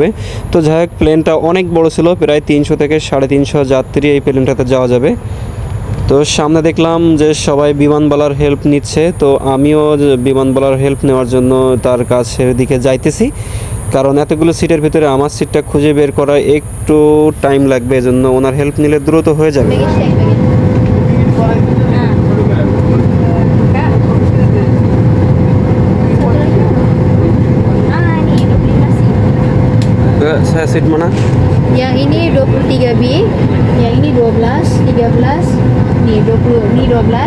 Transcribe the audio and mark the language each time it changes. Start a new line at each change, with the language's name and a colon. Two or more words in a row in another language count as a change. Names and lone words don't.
Bangla: তো যাই হোক, প্লেনটা অনেক বড় ছিল, প্রায় 300 থেকে 350 যাত্রী এই প্লেনটাতে যাওয়া যাবে। তো সামনে দেখলাম যে সবাই বিমানবালার হেল্প নিচ্ছে। তো আমিও বিমানবালার হেল্প নেওয়ার জন্য তার কাছের দিকে যাইতেছি, কারণ এতগুলো সিটের ভিতরে আমার সিটটা খুঁজে বের করা একটু টাইম লাগবে, এজন্য ওনার হেল্প নিলে দ্রুত হয়ে যাবে।
Malay: Saya seat mana? Yang ini 23B, yang ini 12, 13, ni 20, ni 12.